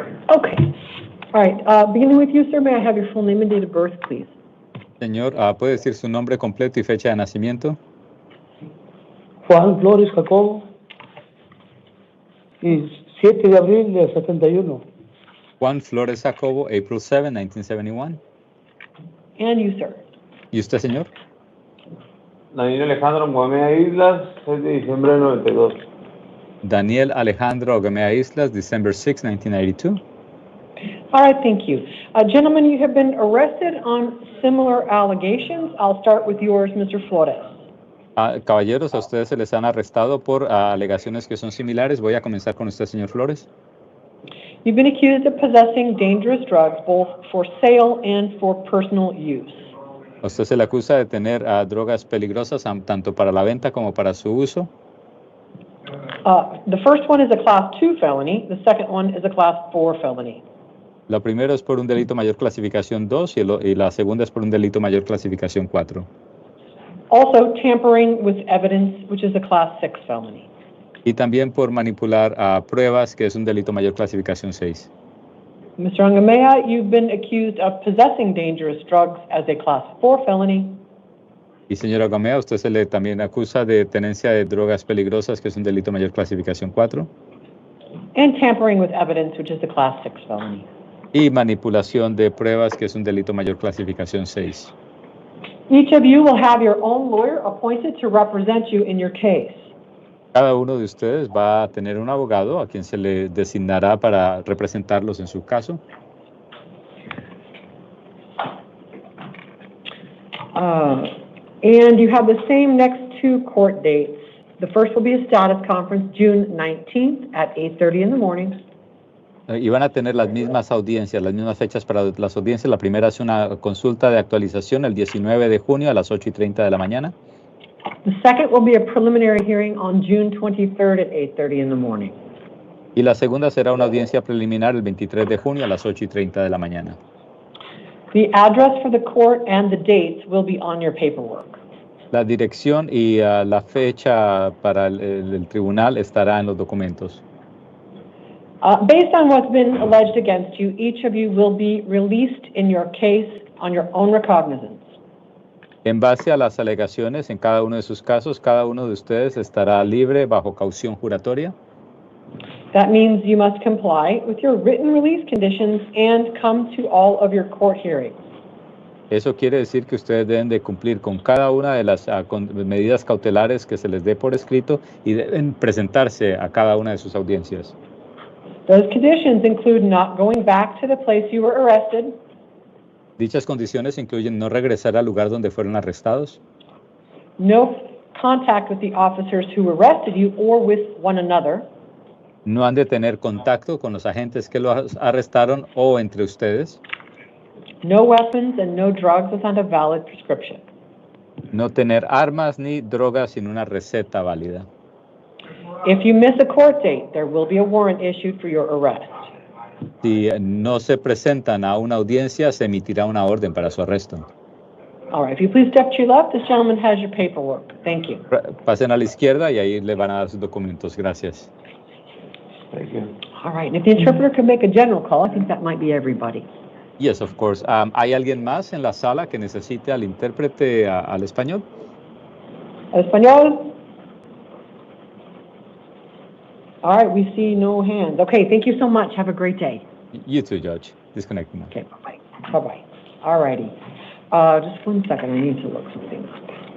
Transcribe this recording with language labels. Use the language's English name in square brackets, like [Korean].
[English] Okay. All right. Beginning with you, sir, may I have your full name and date of birth, please? [Spanish] Señor, ¿puede decir su nombre completo y fecha de nacimiento? Juan Flores Jacobo, y 7 de abril de 71. [English] Juan Flores Jacobo, April 7, 1971. And you, sir? [Spanish] ¿Y usted, señor? Daniel Alejandro Mohameda Islas, 6 de diciembre de 92. [English] Daniel Alejandro Gamea Islas, December 6, 1992. All right, thank you. Gentlemen, you have been arrested on similar allegations. I'll start with yours, Mr. Flores. [Spanish] Caballeros, a ustedes se les han arrestado por alegaciones que son similares. Voy a comenzar con usted, señor Flores. [English] You've been accused of possessing dangerous drugs, both for sale and for personal use. [Spanish] A usted se le acusa de tener drogas peligrosas tanto para la venta como para su uso. [English] The first one is a Class 2 felony. The second one is a Class 4 felony. [Spanish] Lo primero es por un delito mayor clasificación 2 y la segunda es por un delito mayor clasificación 4. [English] Also, tampering with evidence, which is a Class 6 felony. [Spanish] Y también por manipular pruebas, que es un delito mayor clasificación 6. [English] Mr. Angamea, you've been accused of possessing dangerous drugs as a Class 4 felony. [Spanish] Y señora Gamea, usted se le también acusa de tenencia de drogas peligrosas, que es un delito mayor clasificación 4. [English] And tampering with evidence, which is a Class 6 felony. [Spanish] Y manipulación de pruebas, que es un delito mayor clasificación 6. [English] Each of you will have your own lawyer appointed to represent you in your case. [Spanish] Cada uno de ustedes va a tener un abogado a quien se le designará para representarlos en su caso. [English] And you have the same next 2 court dates. The first will be a status conference June 19th at 8:30 in the morning. [Spanish] Y van a tener las mismas audiencias, las mismas fechas para las audiencias. La primera es una consulta de actualización el 19 de junio a las 8:30 de la mañana. [English] The second will be a preliminary hearing on June 23rd at 8:30 in the morning. [Spanish] Y la segunda será una audiencia preliminar el 23 de junio a las 8:30 de la mañana. [English] The address for the court and the dates will be on your paperwork. [Spanish] La dirección y la fecha para el tribunal estará en los documentos. [English] Based on what's been alleged against you, each of you will be released in your case on your own recognizance. [Spanish] En base a las alegaciones en cada uno de sus casos, cada uno de ustedes estará libre bajo caución juratoria. [English] That means you must comply with your written release conditions and come to all of your court hearings. [Spanish] Eso quiere decir que ustedes deben de cumplir con cada una de las medidas cautelares que se les dé por escrito y deben presentarse a cada una de sus audiencias. [English] Those conditions include not going back to the place you were arrested. [Spanish] Dichas condiciones incluyen no regresar al lugar donde fueron arrestados, [English] No contact with the officers who arrested you or with one another. [Spanish] no han de tener contacto con los agentes que los arrestaron o entre ustedes, [English] No weapons and no drugs without a valid prescription. [Spanish] no tener armas ni drogas sin una receta válida. [English] If you miss a court date, there will be a warrant issued for your arrest. [Spanish] Si no se presentan a una audiencia, se emitirá una orden para su arresto. [English] All right, if you please step to your left, this gentleman has your paperwork. Thank you. [Spanish] Pasen a la izquierda y ahí le van a dar sus documentos. Gracias. [English] Thank you. All right, and if the interpreter could make a general call, I think that might be everybody. Yes, of course. [Spanish] ¿Hay alguien más en la sala que necesite al intérprete al español? ¿Al español? [English] All right, we see no hands. Okay, thank you so much. Have a great day. You too, Judge. Disconnect now. Okay, bye-bye. Bye-bye. All righty. Just 1 second. I need to look something up.